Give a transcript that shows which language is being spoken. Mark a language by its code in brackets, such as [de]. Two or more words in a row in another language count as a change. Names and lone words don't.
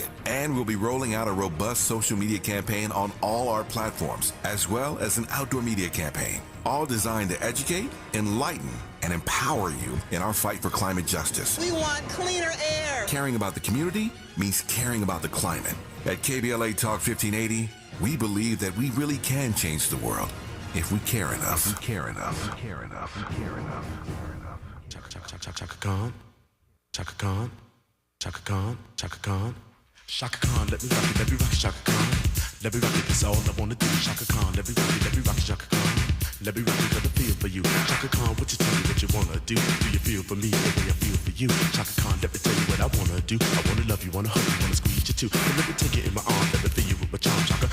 [en] And we'll be rolling out a robust social media campaign on all our platforms, as well as an outdoor media campaign, all designed to educate, enlighten, and empower you in our fight for climate justice. We want cleaner air. Caring about the community means caring about the climate. At KBLA Talk 1580, we believe that we really can change the world if we care enough. If we care enough. We care enough. We care enough. Chaka Khan, Chaka Khan, Chaka Khan, Chaka Khan, Chaka Khan, let me rock it, Chaka Khan. Let me rock it, that's all I wanna do. Chaka Khan, let me rock it, Chaka Khan. Let me rock it, got a feel for you. Chaka Khan, what you tell me what you wanna do? Do you feel for me the way I feel for you? Chaka Khan, let me tell you what I wanna do. I wanna love you, wanna hug you, wanna squeeze you too. But let me take it in my arms, let me feel you with my charm, Chaka.